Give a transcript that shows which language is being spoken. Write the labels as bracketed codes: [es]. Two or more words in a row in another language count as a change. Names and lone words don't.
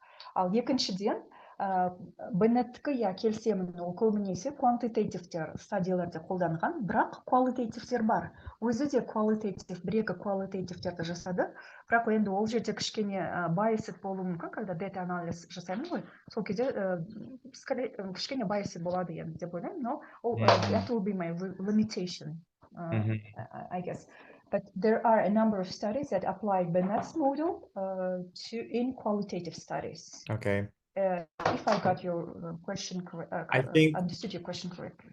[kk] Ал екіншіден, Беннеттікі келісемін, ол көбінесе quantitative стадияларда қолданған, бірақ qualitative'тер бар. Өзі де qualitative, бір-екі qualitative'терді жасады, бірақ енді ол жерде кішкене biased болуы мүмкін, когда data анализ жасаймын ғой, сол кезде кішкене biased болады енді деп ойлаймын, но [en] that will be my limitation, I guess. But there are a number of studies that apply Bennett's model in qualitative studies. Okay. If I got your question understood your question correctly.